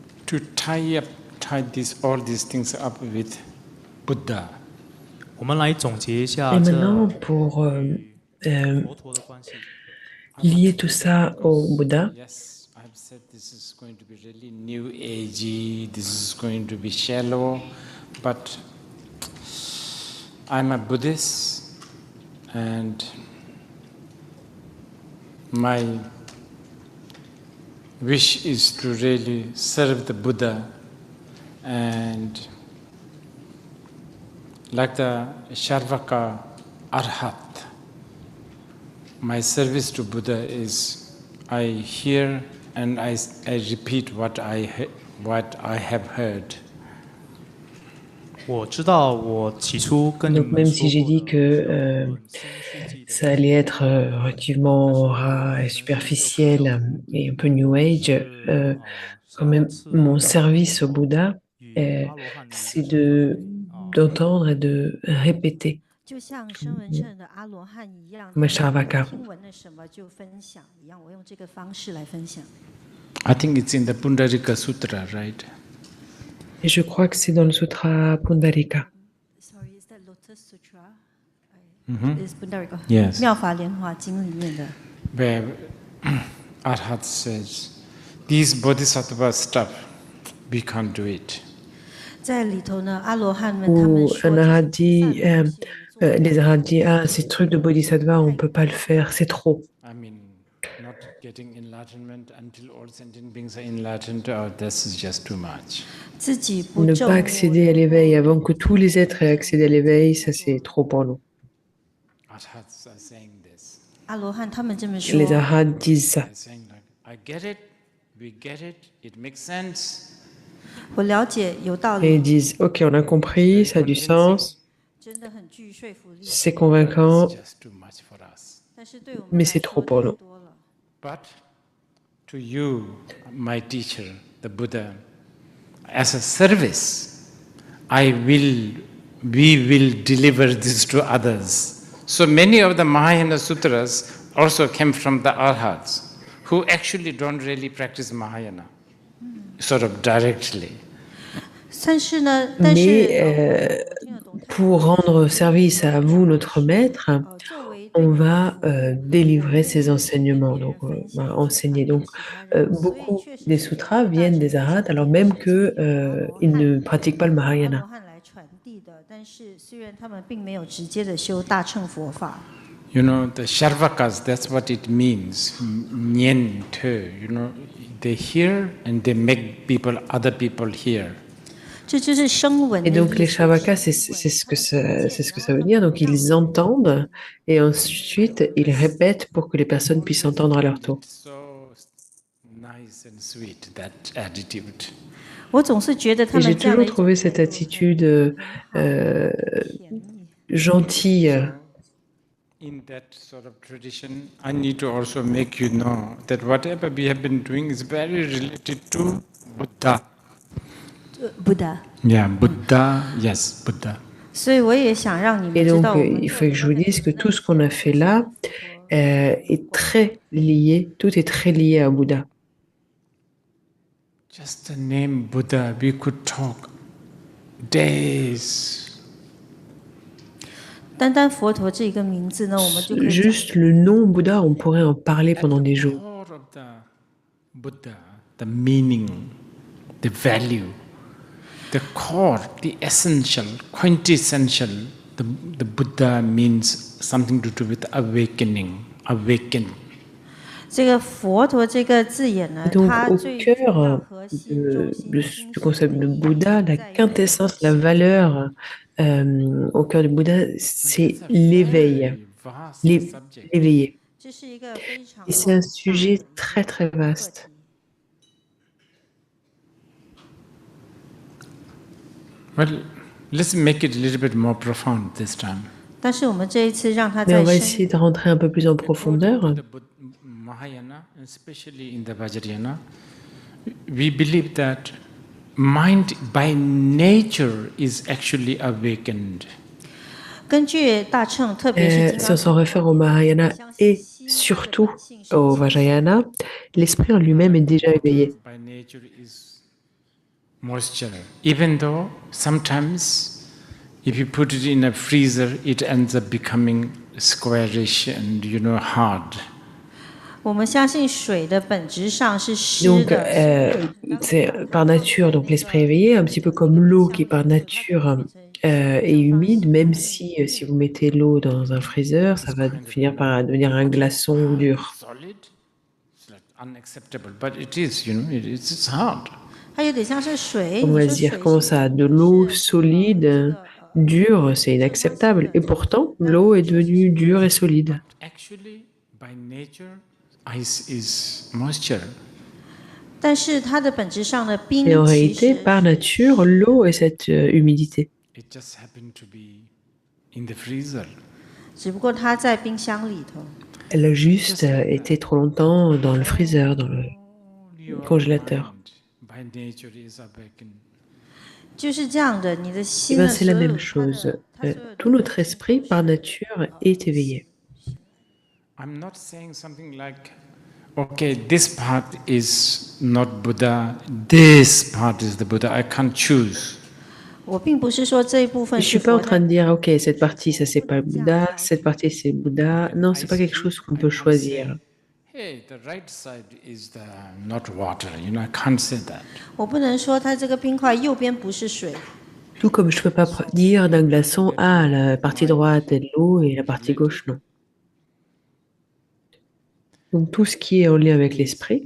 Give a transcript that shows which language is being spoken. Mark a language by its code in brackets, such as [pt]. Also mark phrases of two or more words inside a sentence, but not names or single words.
[en] to tie all these things up with Buddha. [zh] 我们来总结一 [fr] Et [zh] 下这 [fr] maintenant, pour [zh] 佛陀的关系。 [fr] lier tout ça au Bouddha, [en] Yes, I've said this is going to be really new agey, this is going to be shallow, but I'm a Buddhist and my wish is to really serve the Buddha, and like the Sharvaka Arhat, my service to Buddha is I hear and I repeat what I have heard. [zh] 我知道我起初跟你 [fr] donc [zh] 们 [fr] même [zh] 说 [fr] si j'ai [zh] 过 [fr] dit [zh] 的 [fr] que [zh] 论新世纪的 [fr] ça allait être relativement ras et superficiel et un peu [en] New Age, [fr] quand même, mon service au Bouddha, [zh] 与阿罗汉的 [fr] c'est [zh] 身份 [fr] d'entendre et de répéter [zh] 就像声闻乘的阿罗汉一样， [fr] comme [zh] 他们 [fr] Sharvaka. [zh] 听闻了什么就分享一样，我用这个方式来分享。 [en] I think it's in the Pundarika Sutra, right? [fr] Et je crois que c'est dans le sutra Pundarika. [en] Sorry, is that Lotus Sutra? Mhm. Is Pundarika? Yes. [zh] 妙法莲华经里面的。 [en] Where Arhat says, these bodhisattva stuff, we can't do it. [zh] 在里头呢，阿罗汉们他们 [fr] Où [zh] 说 [fr] un [zh] 这 [fr] arhat [zh] 些 [fr] dit, [zh] 善法是你做不到 [fr] les arhats disent, ah, ces trucs de bodhisattva, on ne peut pas le faire, c'est trop. [en] I mean, not getting enlightenment until all sentient beings are enlightened, this is just too much. [zh] 自己不 [fr] Ne [zh] 证 [fr] pas [zh] 悟 [fr] accéder à l'éveil avant que tous les êtres aient accédé à l'éveil, ça c'est trop pour nous. [en] Arhats are saying this. [zh] 阿罗汉他们这么说 [fr] Les，arhats disent ça. [en] They're saying like, I get it, we get it, it makes sense. [zh] 我了解有道 [fr] Et ils [zh] 理， [fr] disent, ok, on a compris, ça a du sens, [zh] 真的很具说服力， [fr] c'est convaincant, [en] It's just too much for us. [zh] 但是对我们 [fr] mais [zh] 来 [fr] c'est [zh] 说 [fr] trop pour [zh] 太 [fr] nous. [zh] 多了。 [en] But to you, my teacher, the Buddha, as a service, we will deliver this to others. So many of the Mahayana sutras also came from the Arhats, who actually don't really practice Mahayana, sort of directly. [zh] 但是呢，但 [fr] Mais [zh] 是听得懂他 [fr] pour rendre service à vous, notre maître, [zh] 作为 [fr] on va délivrer ces enseignements, donc enseigner. Donc beaucoup des sutras viennent des arhats, alors même que ils ne pratiquent pas le [zh] 阿罗 [fr] Mahayana. [zh] 汉来传递的，但是虽然他们并没有直接的修大乘佛法， [en] You know, the Sharvakas, that's what it means. [bo] Nyen te, [en] you know, they hear and they make other people hear. [zh] 这就是声闻的 [fr] Et donc [zh] 意 [fr] les [zh] 思。 [fr] Sharvakas, c'est ce que ça veut dire. Donc ils entendent et ensuite ils répètent pour que les personnes puissent entendre à leur tour. [en] So nice and sweet, that attitude. [zh] 我总是觉得他 [fr] Et j'ai [zh] 们这样的 [fr] toujours [zh] 一种 [fr] trouvé cette attitude [zh] 甜蜜。 [fr] gentille. [en] In that sort of tradition, I need to also make you know that whatever we have been doing is very related to Buddha. Buddha， Yeah, Buddha, yes, Buddha. [zh] 所以我也想让你 [fr] Et [zh] 们知 [fr] donc [zh] 道，我们 [fr] il faut que je vous dise que tout ce qu'on a fait là est très lié, tout est très lié à Bouddha. [en] Just the name Buddha, we could talk days. [zh] 单单佛陀这个名字呢，我们就可以讲 [fr] Juste le nom Bouddha, on pourrait en parler pendant des jours. [en] Core of the Buddha, the meaning, the value, the core, the essential, quintessential, the Buddha means something to do with awakening, awaken. [zh] 这个佛陀这个字眼呢， [fr] Donc [zh] 它 [fr] au [zh] 最主要 [fr] cœur [zh] 核心中心 [fr] du concept de Bouddha, la quintessence, la valeur au cœur du Bouddha, c'est l'éveil, [en] Vast subject. [fr] l'éveillé. [zh] 这是一个非常 [fr] Et c'est un sujet très très vaste. [en] Well, let's make it a little bit more profound this time. [zh] 但是我们这一次让它 [fr] Mais on [zh] 再 [fr] va [zh] 深 [fr] essayer de rentrer un peu plus en profondeur. [en] According to the Mahayana, especially in the Vajrayana, we believe that mind by nature is actually awakened. [zh] 根据大乘，特别是金 [fr] Si [zh] 刚 [fr] on s'en réfère au Mahayana et surtout au Vajrayana, l'esprit en lui-même est déjà éveillé. [en] By nature is moisture. Even though sometimes if you put it in a freezer, it ends up becoming squarish and hard. [zh] 我们相信水的本质上是湿 [fr] Donc, [zh] 的， [fr] c'est par nature, donc l'esprit éveillé, un petit peu comme l'eau qui par nature est humide, même si vous mettez l'eau dans un freezer, ça va finir par devenir un glaçon dur. [en] Solid, it's like unacceptable, but it is, it's hard. [zh] 它有点像是水。 [fr] On [zh] 你 [fr] va [zh] 说 [fr] se dire, [zh] 水 [fr] comment [zh] 是 [fr] ça, de l'eau solide, dure, c'est inacceptable. Et pourtant, l'eau est devenue dure et solide. [en] Actually, by nature, ice is moisture. [zh] 但是它的本质上的冰 [fr] Et en [zh] 其 [fr] réalité, [zh] 实 [fr] par nature, l'eau est cette humidité. [en] It just happened to be in the freezer. [zh] 只不过它在冰箱里头。 [fr] Elle a juste été trop longtemps dans le freezer, dans le [en] Your [fr] congélateur. [en] mind, by nature, is awakened. [zh] 就是这样的，你的 [fr] Eh [zh] 心 [fr] ben, [zh] 的 [fr] c'est [zh] 所 [fr] la [zh] 有 [fr] même [zh] 它 [fr] chose. [zh] 的它所有的 [fr] Tout notre esprit, par nature, est éveillé. [en] I'm not saying something like, okay, this part is not Buddha, this part is the Buddha. I can't choose. [zh] 我并不是说这一部分 [fr] Je [zh] 是 [fr] suis pas en [zh] 佛 [fr] train [zh] 的， [fr] de dire, ok, cette partie, ça c'est pas Bouddha, cette partie c'est Bouddha. Non, c'est pas quelque chose qu'on peut choisir. [en] Hey, the right side is the not water. I can't say that. [zh] 我不能说它这个冰块右边不是水。 [fr] Tout comme je peux pas dire d'un glaçon, ah, la partie droite est de l'eau et la partie gauche, non. Donc tout ce qui est en lien avec l'esprit,